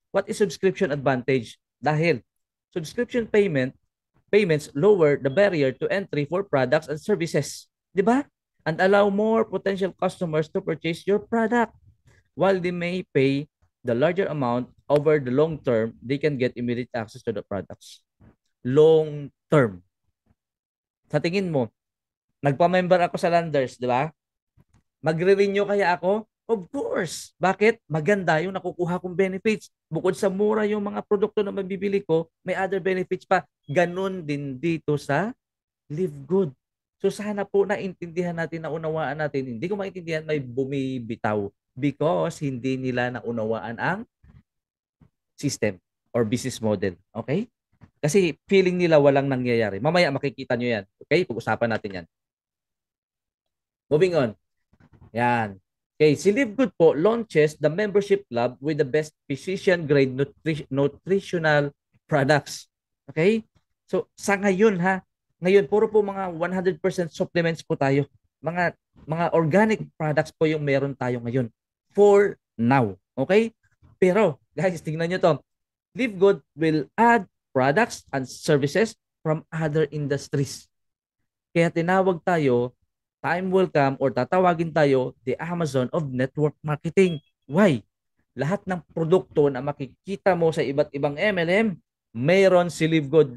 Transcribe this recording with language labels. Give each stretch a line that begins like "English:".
English: What is subscription advantage?
Filipino: Dahil
English: subscription payments lower the barrier to entry for products and services.
Filipino: Di ba?
English: And allow more potential customers to purchase your product. While they may pay the larger amount over the long term, they can get immediate access to the products. Long term.
Filipino: Sa tingin mo, nagpa-member ako sa Landers, di ba? Magre-renew kaya ako?
English: Of course.
Filipino: Bakit? Maganda yung nakukuha kong benefits. Bukod sa mura yung mga produkto na mabibili ko, may other benefits pa. Ganun din dito sa LiveGood. So sana po naintindihan natin, naunawaan natin. Hindi ko maintindihan, may bumibitaw because hindi nila naunawaan ang system or business model. Okay? Kasi feeling nila walang nangyayari. Mamaya makikita nyo yan. Okay? Pag-usapan natin yan. Moving on. Yan.
English: Okay,
Filipino: si LiveGood po
English: launches the membership club with the best physician-grade nutritional products. Okay?
Filipino: So, sa ngayon ha, ngayon puro po mga 100% supplements po tayo. Mga organic products po yung meron tayo ngayon.
English: For now.
Filipino: Okay? Pero, guys, tingnan nyo to.
English: LiveGood will add products and services from other industries.
Filipino: Kaya tinawag tayo,
English: time will come or
Filipino: tatawagin tayo
English: the Amazon of network marketing. Why?
Filipino: Lahat ng produkto na makikita mo sa iba't ibang MLM, mayroon si LiveGood.